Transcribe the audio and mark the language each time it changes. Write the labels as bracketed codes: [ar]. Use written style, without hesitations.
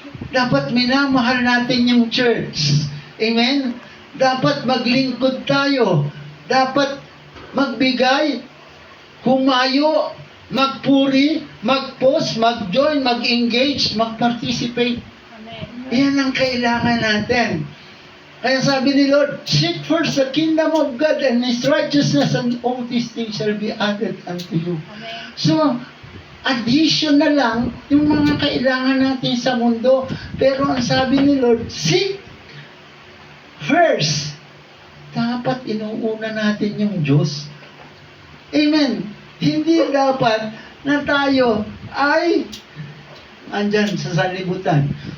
[tl] Dapat minamahal natin yung church. Amen? Dapat maglingkod tayo. Dapat magbigay, humayo, magpuri, mag-post, mag-join, mag-engage, mag-participate. Yan ang kailangan natin. Kaya sabi ni Lord, [en] seek first the kingdom of God and His righteousness, and all these things shall be added unto you. [tl] So, addition na lang yung mga kailangan natin sa mundo. Pero ang sabi ni Lord, [en] seek first. [tl] Dapat inuuna natin yung Diyos. Amen. Hindi dapat na tayo ay andyan sa sanlibutan.